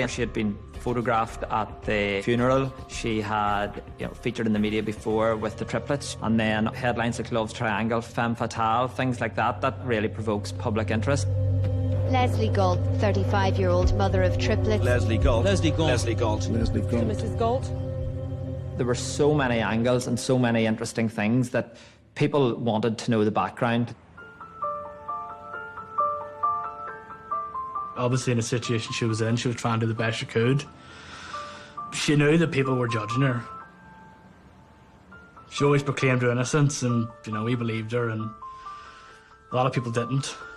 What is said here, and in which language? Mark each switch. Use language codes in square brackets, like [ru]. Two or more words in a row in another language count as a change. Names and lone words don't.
[en] She had been photographed at the funeral. She had featured in the media before with the triplets, and then headlines like Love's Triangle, Femme Fatale, things like that. That really provokes public interest. Leslie Galt, 35-year-old mother of triplets. Leslie Galt. Leslie Galt. Leslie Galt. Leslie Galt. Mrs. Galt. There were so many angles and so many interesting things that people wanted to know the background. Obviously, in the situation she was in, she was trying to do the best she could. She knew that people were judging her. She always proclaimed her innocence, and we believed her, and a lot of people didn't.